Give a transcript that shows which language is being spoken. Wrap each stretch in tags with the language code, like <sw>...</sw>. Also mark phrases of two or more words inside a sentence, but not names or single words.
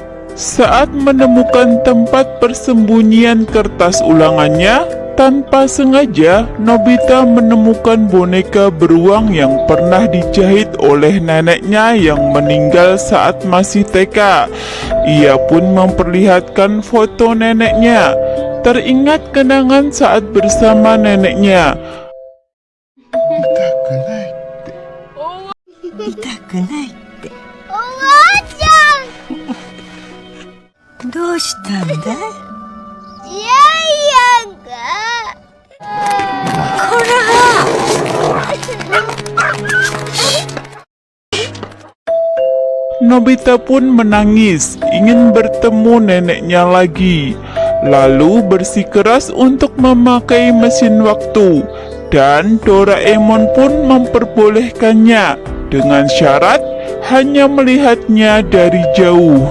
<id>Saat menemukan tempat persembunyian kertas ulangannya, tanpa sengaja, Nobita menemukan boneka beruang yang pernah dijahit oleh neneknya yang meninggal saat masih TK. Ia pun memperlihatkan foto neneknya. Teringat kenangan saat bersama neneknya.</id> <ja>どうしたんだい？ジャイアンがこら！</ja> <id>Nobita pun menangis, ingin bertemu neneknya lagi. Lalu bersikeras untuk memakai mesin waktu. Dan Doraemon pun memperbolehkannya dengan syarat hanya melihatnya dari jauh.</id>